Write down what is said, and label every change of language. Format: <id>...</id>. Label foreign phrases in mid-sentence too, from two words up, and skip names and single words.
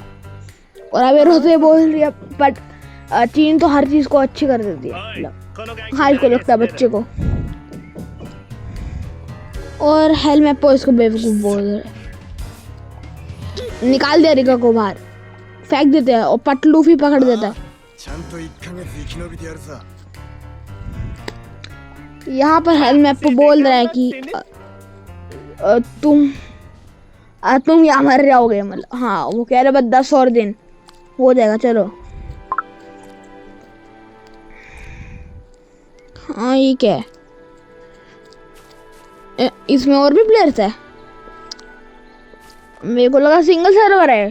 <hi>और अब ये रोते बोल रही है बट चीनी तो हर चीज को अच्छी कर देती है, हाँ इसको लगता है बच्चे को। और हेलमेपो इसको बेवकूफ बोल रहे, निकाल दिया रिका को बाहर, फेंक देते हैं और पटलूफी पकड़ देता है।</hi> <ja>ちゃんと1ヶ月生き延びてやるさ。</ja> <hi>यहाँ पर हेलमेपो बोल रहा है कि तुम यहाँ मर जाओगे, मतलब हाँ वो कह रहे बस 10 और दिन हो जाएगा चलो। हाँ ये क्या है, इसमें और भी प्लेयर्स है, मेरे को लगा</hi> <en>single server</en> <hi>है।</hi>